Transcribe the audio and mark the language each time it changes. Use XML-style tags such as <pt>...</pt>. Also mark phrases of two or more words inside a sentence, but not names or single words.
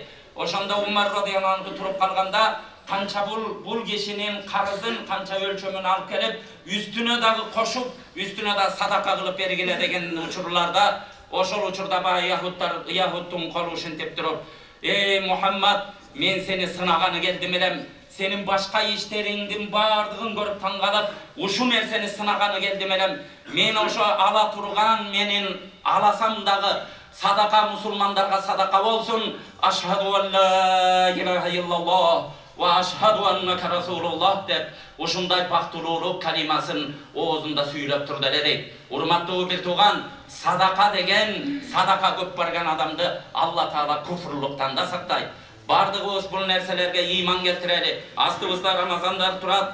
<ky>Ошондо Умар</ky> <ar>رضي الله عنه</ar> <ky>туруп калганда канча бул кишинин карызын канча өлчөмүн алып келип, үстүнө дагы кошуп, үстүнө да садака кылып бергиле деген учурларда, ошол учурда баягы яһудтун колу ушинтип туруп: "Эй Мухаммад, мен сени сынаганы келдим элем. Сенин башка иштериңдин бардыгын көрүп таңгалып, ушу нерсени сынаганы келдим элем. Мен ошо ала турган, менин аласам дагы садака мусулмандарга садака болсун.</ky> <ar>أشهد أن لا إله إلا الله وأشهد أنك رسول الله"</ar> <ky>деп ушундай бактылуулук калимасын оозунда сүйлөп турду эле дейт. Урматтуу бир тууган, садака деген, садака көп барган адамды Алла Таала куфрлуктан да сактайт. Бардыгыбыз бул нерселерге ыйман келтирели. Астыбызда Рамазандар турат.</ky>